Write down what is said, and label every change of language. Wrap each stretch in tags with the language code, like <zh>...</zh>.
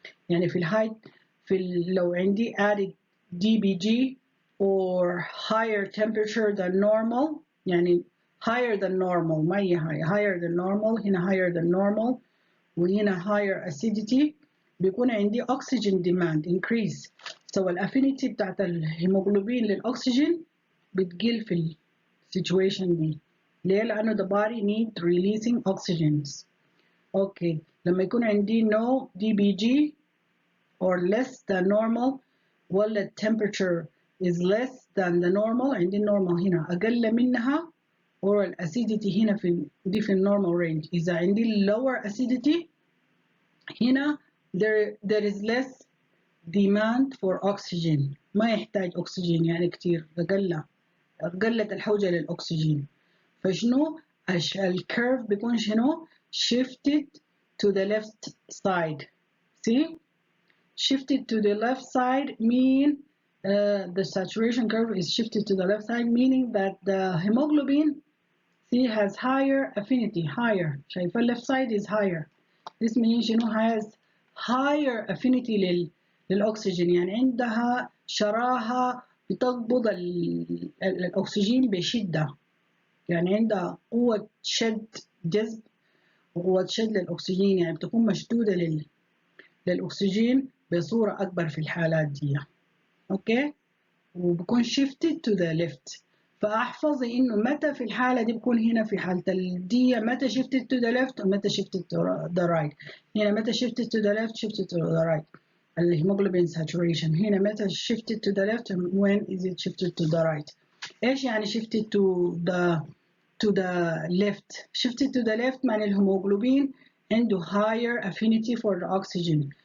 <ar>يعني لو عندي</ar> <en>added DBG or higher temperature than normal، يعني higher than normal، ما هي higher than normal، هنا higher than normal وهنا higher acidity، بيكون عندي oxygen demand increase.</en> <ar>so الافينيتي بتاعت الهيموجلوبين للأكسجين بتقل في السيتويشن دي. ليه؟ لأنه</ar> <en>the body need releasing oxygens. okay.</en> <ar>لما يكون عندي</ar> <en>no DBG or less than normal، ولا temperature is less than the normal، عندي normal هنا أقل منها، or acidity هنا دي في normal range.</en> <ar>إذا عندي lower acidity هنا</ar> <en>there is less demand for oxygen،</en> <ar>ما يحتاج أكسجين يعني كتير، قلت الحوجة للأكسجين. فشنو الكيرف بيكون شنو</ar> <en>shifted to the left side. see, shifted to the left side mean the saturation curve is shifted to the left side, meaning that the hemoglobin has higher affinity, higher. شايفة left side is higher. This means has higher affinity</en> <ar>للأكسجين، يعني عندها شراهة بتقبض الأكسجين بشدة، يعني عندها قوة شد جذب وقوة شد للأكسجين، يعني بتكون مشدودة للأكسجين بصورة أكبر في الحالات دي. أوكي.</ar> <en>وبكون shifted to the left.</en> <ar>فأحفظي إنه متى في الحالة دي بكون هنا في حالة الدي متى shifted to the left ومتى shifted to the right.</ar> <en>هنا متى shifted to the left shifted to the right. الهيموجلوبين saturation هنا متى shifted to the left and when is it shifted to the right.</en> <ar>إيش يعني</ar> <en>shifted to the left؟ shifted to the left معنى الهيموجلوبين عنده higher affinity for the oxygen.</en>